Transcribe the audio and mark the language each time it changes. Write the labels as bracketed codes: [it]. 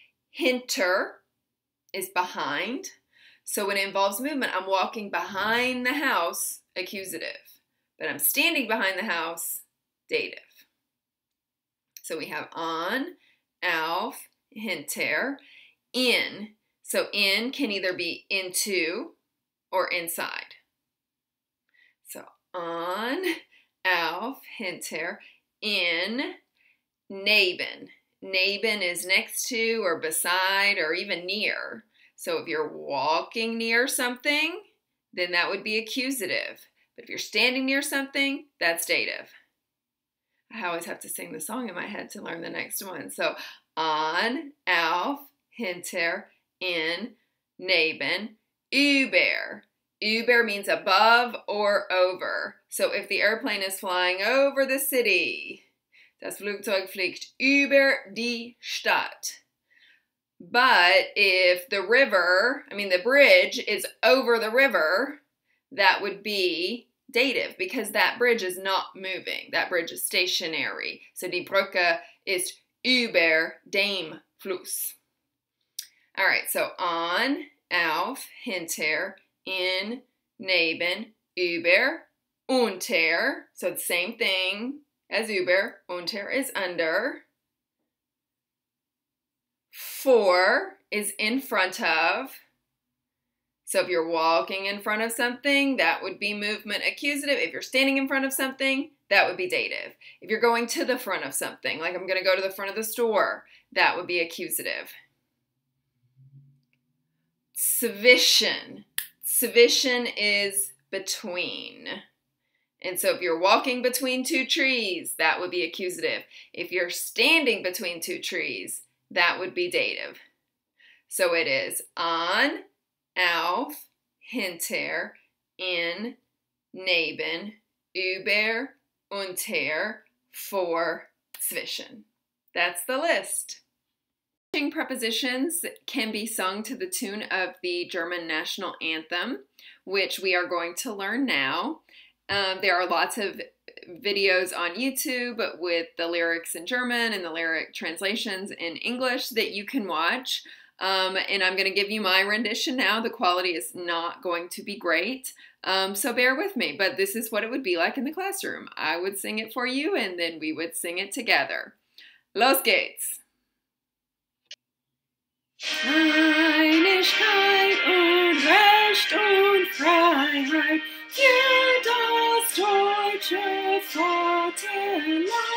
[en] Hinter is behind. So when it involves movement, I'm walking behind the house, accusative. But I'm standing behind the house, dative. So we have on, auf, hinter, in. So in can either be into or inside. So on, auf, hinter, in, neben. Neben is next to or beside or even near. So if you're walking near something, then that would be accusative. But if you're standing near something, that's dative. I always have to sing the song in my head to learn the next one. So on, auf, hinter, in, neben, über. Über means above or over. So if the airplane is flying over the city, [de] das Flugzeug fliegt über die Stadt. [en] But if the bridge is over the river, that would be dative because that bridge is not moving. That bridge is stationary. [de] So die Brücke ist über dem Fluss. [en] All right, so on, auf, hinter, in, neben, über, unter. So the same thing as über. Unter is under. For is in front of. So if you're walking in front of something, that would be movement accusative. If you're standing in front of something, that would be dative. If you're going to the front of something, like I'm going to go to the front of the store, that would be accusative. Zwischen. Zwischen is between. And so if you're walking between two trees, that would be accusative. If you're standing between two trees, that would be dative. So it is an, auf, hinter, in, neben, über, unter, vor, zwischen. That's the list. Prepositions can be sung to the tune of the German national anthem, which we are going to learn now. There are lots of videos on YouTube with the lyrics in German and the lyric translations in English that you can watch. And I'm going to give you my rendition now. The quality is not going to be great, so bear with me. But this is what it would be like in the classroom. I would sing it for you, and then we would sing it together. [de] Los geht's! Einigkeit und Recht und Freiheit für das deutsche Vaterland.